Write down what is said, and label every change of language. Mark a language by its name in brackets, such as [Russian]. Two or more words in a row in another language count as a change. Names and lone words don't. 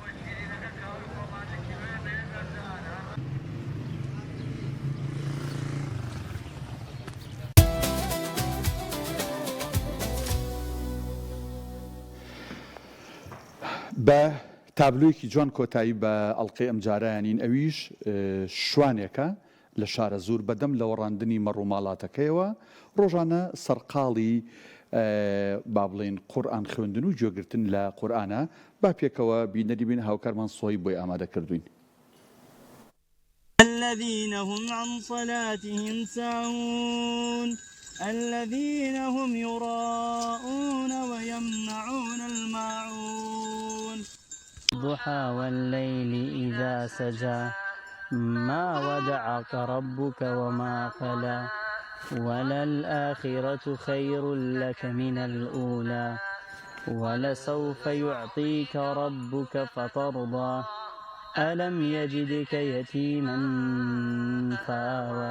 [Central Kurdish] بە تابلویەکی جوان کۆتایی بە ئەڵلقەی ئەم جارایانین ئەویش شوانێکە لە شارە زوور بەدەم لە وەڕاندنی مەڕووماڵاتەکەیەوە ڕۆژانە سەرقاڵی با بڵێن قورئان خوێندن و گوێگرتن لە قورئانە با پێکەوە بینەری بین هاوکارمان سۆی بۆی ئامادە کردوین. [Arabic] الذين هم عن صلاتهم ساهون الذين هم يراءون ويمنعون الماعون الضحى والليل إذا سجى ما ودعك ربك وما قلى وللآخرة خير لك من الأولى ولسوف يعطيك ربك فترضى ألم يجدك يتيما فآوى